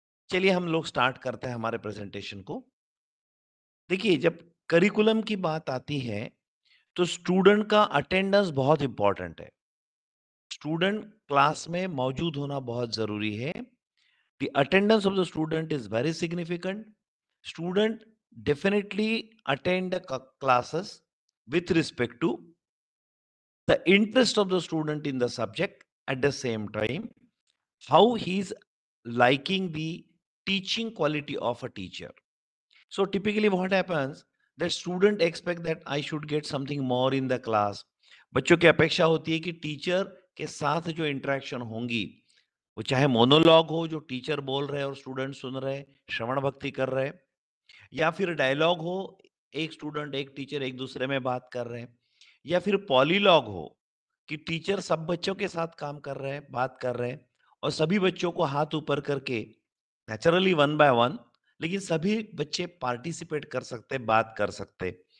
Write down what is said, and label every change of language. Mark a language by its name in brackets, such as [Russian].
[Hindi] चलिए हम लोग स्टार्ट करते हैं हमारे प्रेजेंटेशन को। देखिए, जब करिकुलम की बात आती है, तो स्टूडेंट का अटेंडेंस बहुत इंपॉर्टेंट है। स्टूडेंट क्लास में मौजूद होना बहुत जरूरी है। [English] The attendance of the student is very significant. Student definitely attend classes with respect to the interest of the student in the subject, at the same time how he is liking the teaching quality of a teacher. So typically what happens, that student expect that I should get something more in the class. [Hindi] बच्चों की अपेक्षा होती है कि teacher के साथ जो interaction होंगी, वो चाहे मोनोलॉग हो, जो टीचर बोल रहे हैं और स्टूडेंट सुन रहे हैं, श्रवण भक्ति कर रहे हैं, या फिर डायलॉग हो, एक स्टूडेंट एक टीचर एक दूसरे में बात कर रहे हैं, या फिर पॉलीलॉग हो कि टीचर सब बच्चों के साथ काम कर रहे हैं, बात कर रहे हैं, और सभी बच्चों को हाथ ऊपर करके नेचुरली वन बाय वन, लेकिन सभी बच्चे पार्टिसिपेट कर सकते, बात कर सकते।